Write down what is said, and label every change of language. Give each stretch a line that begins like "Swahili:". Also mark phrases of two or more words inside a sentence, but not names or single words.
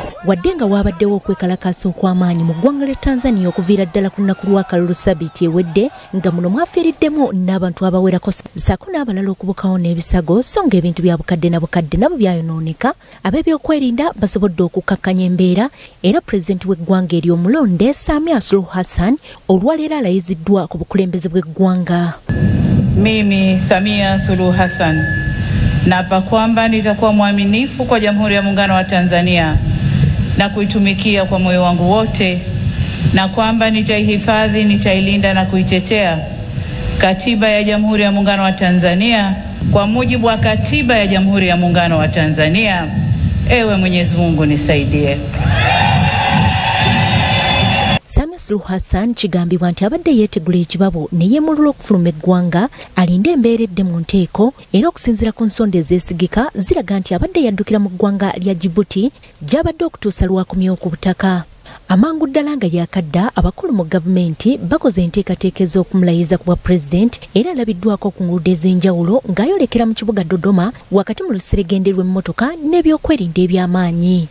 Ganda: wadde nga wabaddewo okwekalakaasa okw'amaanyi mu ggwanga lya Tanzania okuviira ddala ku lunaku lw'akalulu ssabbiiti ewedde nga muno mwafiiriddemu n'abantu abawerako ssaako n'abalala okubukawo n'ebisago so ng'ebintu bya bukadde na bukadde nabo byayonooneka ab'ebyokwerinda basobodde okukkakkanya embeera era pulezidenti w'eggwanga ery'omulonde Samia Suluhu Hassan olwaleero alayiziddwa ku bukulembeze bw'eggwanga.
Swahili: Mimi Samia Suluhu Hassan naapa kwamba nitakuwa mwaminifu kwa Jamhuri ya Muungano wa Tanzania na kuitumikia kwa moyo wangu wote, na kwamba nitaihifadhi, nitailinda na kuitetea Katiba ya Jamhuri ya Muungano wa Tanzania kwa mujibu wa Katiba ya Jamhuri ya Muungano wa Tanzania. Ewe Mwenyezi Mungu nisaidie.
Ganda: Samia Suluhu Hassan kigambibwa nti abadde yeetegula ekibabo ne yeemulula okufuluma eggwanga alinde embeera edde mu nteeko era okusinziira ku nsonda ezeesigika ziraga nti abadde yaddukira mu ggwanga lya Djibouti gy'abadde okutuusa lwakumyewo ku butaka. Amangu ddala nga yakadda abakulu mu gavumenti bakoze enteekateeka ez'okumulayiza ku bwa pulezidenti era alabiddwako ku nguudo ez'enjawulo ng'ayolekera mu kibuga Dodoma wakati mu luseregende lw'emmotoka n'ebyokwerinda eby'amaanyi.